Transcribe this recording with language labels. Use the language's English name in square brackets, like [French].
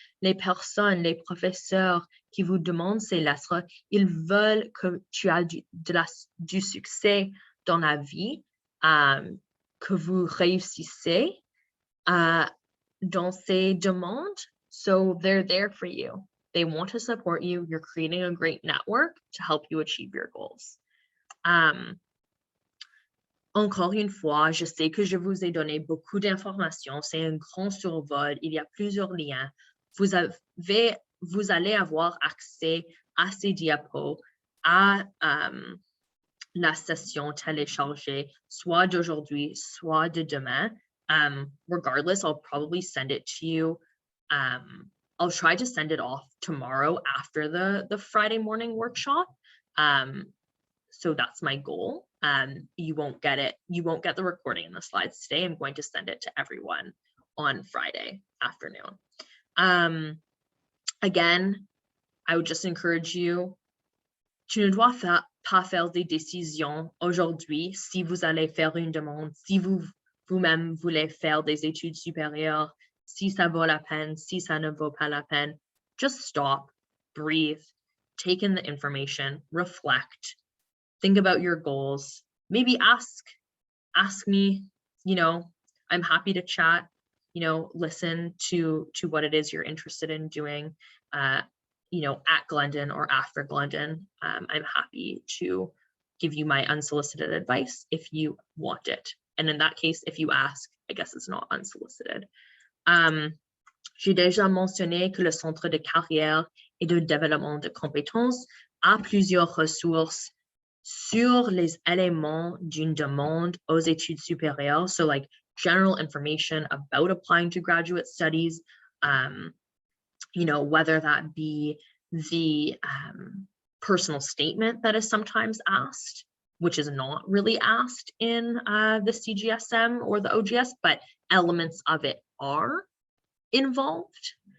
[French] Les personnes, les professeurs qui vous demandent ces lettres, ils veulent que tu aies du succès dans la vie, que vous réussissez dans ces demandes. [English] So they're there for you. They want to support you. You're creating a great network to help you achieve your goals. [French] Encore une fois, je sais que je vous ai donné beaucoup d'informations. C'est un grand survol. Il y a plusieurs liens. Vous allez avoir accès à ces diapos, à la session téléchargée, soit d'aujourd'hui, soit de demain. [English] Regardless, I'll probably send it to you. I'll try to send it off tomorrow after the Friday morning workshop. So that's my goal. You won't get the recording and the slides today. I'm going to send it to everyone on Friday afternoon. Again, I would just encourage you, [French] tu ne dois pas faire des décisions aujourd'hui si vous allez faire une demande, si vous-même voulez faire des études supérieures, si ça vaut la peine, si ça ne vaut pas la peine. [English] Just stop, breathe, take in the information, reflect, think about your goals, maybe ask me, I'm happy to chat, listen to what it is you're interested in doing, at Glendon or after Glendon. I'm happy to give you my unsolicited advice if you want it. And in that case, if you ask, I guess it's not unsolicited. [French] J'ai déjà mentionné que le centre de carrière et de développement de compétences a plusieurs ressources sur les éléments d'une demande aux études supérieures. [English] So like general information about applying to graduate studies, whether that be the personal statement that is sometimes asked, which is not really asked in the Cgsm or the OGS, but elements of it are involved.